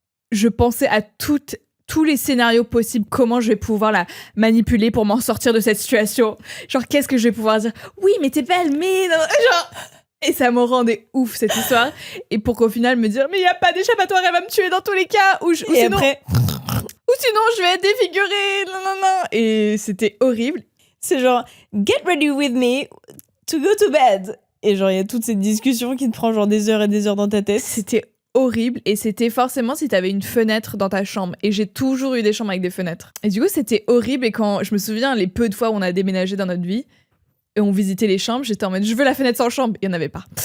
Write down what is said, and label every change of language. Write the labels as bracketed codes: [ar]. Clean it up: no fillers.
[fr] Je pensais à tous les scénarios possibles, comment je vais pouvoir la manipuler pour m'en sortir de cette situation. Genre, qu'est-ce que je vais pouvoir dire? Oui, mais t'es belle, mais... Genre... Et ça me rendait ouf, cette histoire. Et pour qu'au final, me dire, mais il n'y a pas d'échappatoire, elle va me tuer dans tous les cas. Ou sinon, après... Ou sinon, je vais être défigurée. Non. Et c'était horrible. C'est genre, [en] get ready with me to go to bed. [fr] Et genre, il y a toute cette discussion qui te prend genre des heures et des heures dans ta tête. C'était horrible. Et c'était forcément si t'avais une fenêtre dans ta chambre. Et j'ai toujours eu des chambres avec des fenêtres. Et du coup, c'était horrible. Et quand je me souviens, les peu de fois où on a déménagé dans notre vie, et on visitait les chambres, j'étais en mode, je veux la fenêtre sans chambre. Il n'y en avait pas.